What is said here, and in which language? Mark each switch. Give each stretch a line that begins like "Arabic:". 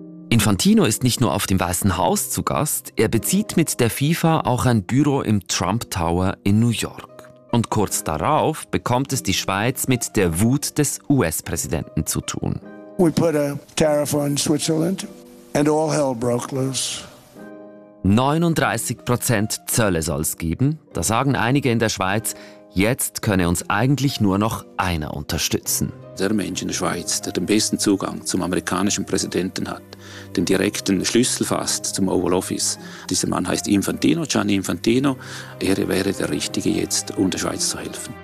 German: Infantino ist nicht nur auf dem Weißen Haus zu Gast, er bezieht mit der FIFA auch ein Büro im Trump Tower in New York. Und kurz darauf bekommt es die Schweiz mit der Wut des US-Präsidenten zu tun.
English: We put a tariff on Switzerland and all hell broke loose.
German: 39% Zölle soll es geben. Da sagen einige in der Schweiz, jetzt könne uns eigentlich nur noch einer unterstützen. Der Mensch in der Schweiz, der den besten Zugang zum amerikanischen Präsidenten hat, den direkten Schlüssel fasst zum Oval Office. Dieser Mann heißt Infantino, Gianni Infantino. Er wäre der Richtige jetzt, um der Schweiz zu helfen.